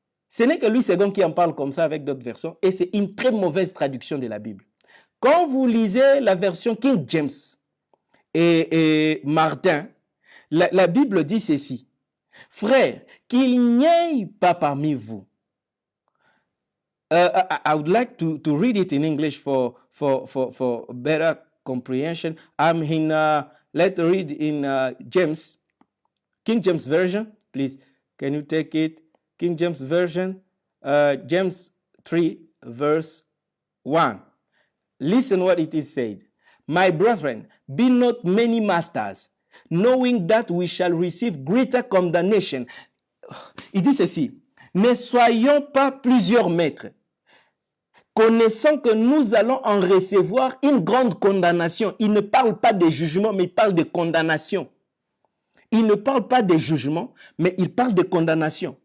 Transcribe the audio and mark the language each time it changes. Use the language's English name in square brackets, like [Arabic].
[French] Ce n'est que Louis II qui en parle comme ça avec d'autres versions, et c'est une très mauvaise traduction de la Bible. Quand vous lisez la version King James et Martin, la Bible dit ceci. Frères, qu'il n'y ait pas parmi vous. [English] I would like to read it in English for better comprehension. I'm in, let's read in James, King James Version, please. Can you take it? King James Version, James 3, verse 1. Listen what it is said. My brethren, be not many masters, knowing that we shall receive greater condemnation. [French] Il dit ceci. Ne soyons pas plusieurs maîtres, connaissant que nous allons en recevoir une grande condamnation. Il ne parle pas de jugement, mais il parle de condamnation. Il ne parle pas de jugement, mais il parle de condamnation.